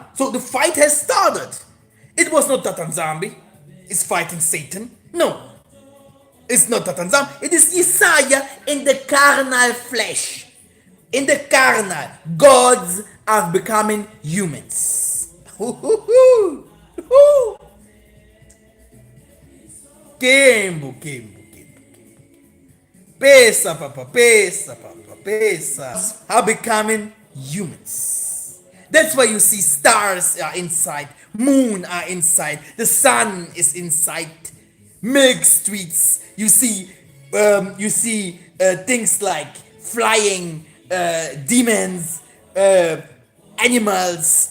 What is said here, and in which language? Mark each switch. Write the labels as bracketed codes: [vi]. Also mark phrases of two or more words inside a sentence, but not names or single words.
[en] So the fight has started. It was not Tatanzambi is fighting Satan. No. It's not Tatanzambi. It is Isaiah in the carnal flesh. In the carnal, gods are becoming humans. Kembo. [ln] Pesa, papa, pesa. [en] Are becoming humans. That's why you see stars are inside, moon are inside, the sun is inside, milk streets. You see things like flying demons, animals.